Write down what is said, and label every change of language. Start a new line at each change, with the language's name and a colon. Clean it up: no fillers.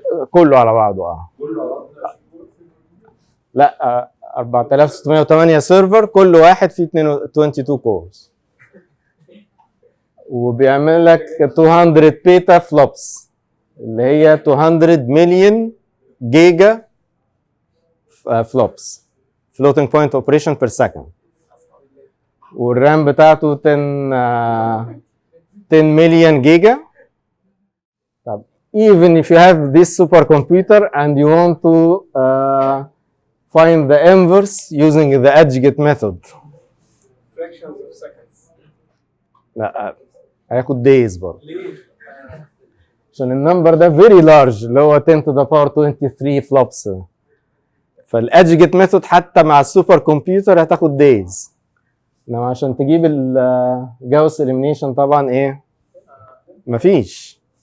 Arabic: كله على بعضه لا 4608 سيرفر كل واحد فيه 22 كورز وبيعمل لك 200 بيتا فلوبس اللي هي 200 مليون جيجا فلوبس
English: floating point operation per second
Arabic: والرام بتاعته 10 مليون جيجا.
English: طب even if you have this supercomputer and you want to find the inverse using the edge-get method. fractions of seconds.
Arabic: لا هياخد days برضه. عشان النمبر ده
English: very large
Arabic: اللي هو
English: 10 to the power 23 flops.
Arabic: فالedge-get method حتى مع السوبر كمبيوتر هتاخد days. انما عشان تجيب الجاوس elimination طبعا ايه؟ مفيش.